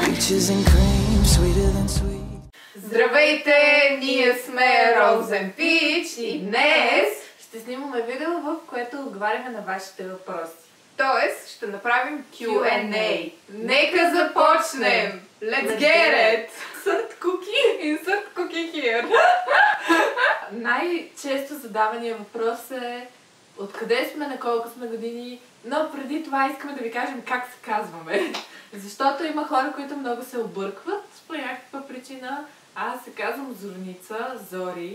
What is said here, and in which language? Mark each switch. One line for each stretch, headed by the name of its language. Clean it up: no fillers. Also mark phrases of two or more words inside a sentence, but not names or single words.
English: Peaches and cream, sweeter than sweet.
Bulgarian: Здравейте! Ние сме Розен Пич и днес ще снимаме видео, в което отговаряме на вашите въпроси. Тоест, ще направим Q&A. Нека започнем!
English: Let's get it! Insert cookie! Insert cookie here!
Bulgarian: Най-често задавания въпрос е откъде сме, на колко сме години, но преди това искаме да ви кажем как се казваме. Защото има хора, които много се объркват по някаква причина. Аз се казвам Зорница, Зори.